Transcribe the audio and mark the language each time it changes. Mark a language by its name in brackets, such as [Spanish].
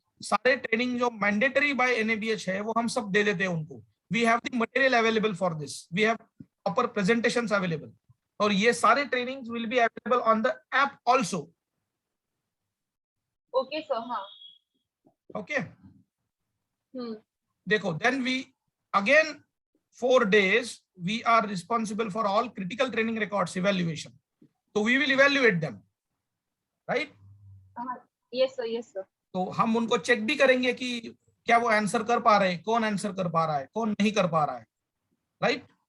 [Hindi] सारे ट्रेनिंग जो mandatory bye NABH है वो हम सब दे देते हैं उनको. [English] We have the material available for this. We have proper presentations available. [Hindi] और ये सारे [English] trainings will be available on the app also. [Hindi] Okay sir. हाँ. [English] Okay. Hmm. देखो, then we again 4 days we are responsible for all critical training records evaluation. So we will evaluate them, right? Yes sir. Yes sir. [Hindi] तो हम उनको check भी करेंगे कि क्या वो आंसर कर पा रहे हैं, कौन आंसर कर पा रहा है, कौन नहीं कर पा रहा है, राइट?